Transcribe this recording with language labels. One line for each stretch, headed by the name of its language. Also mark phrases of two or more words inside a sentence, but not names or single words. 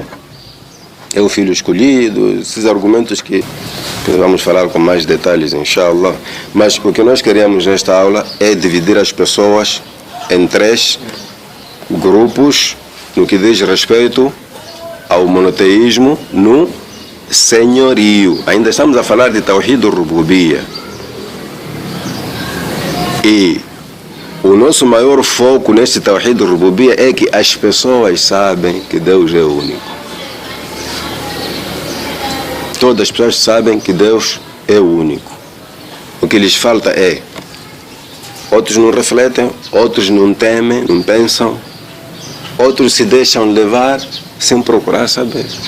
Portuguese: É o filho escolhido, esses argumentos que vamos falar com mais detalhes, inshallah. Mas o que nós queremos nesta aula é dividir as pessoas em 3 grupos no que diz respeito ao monoteísmo no senhorio. Ainda estamos a falar de
Arabic: توحيد الربوبية.
Portuguese: E o nosso maior foco neste
Arabic: توحيد الربوبية
Portuguese: é que as pessoas sabem que Deus é único. Todas as pessoas sabem que Deus é o único. O que lhes falta é, outros não refletem, outros não temem, não pensam, Outros se deixam levar sem procurar saber.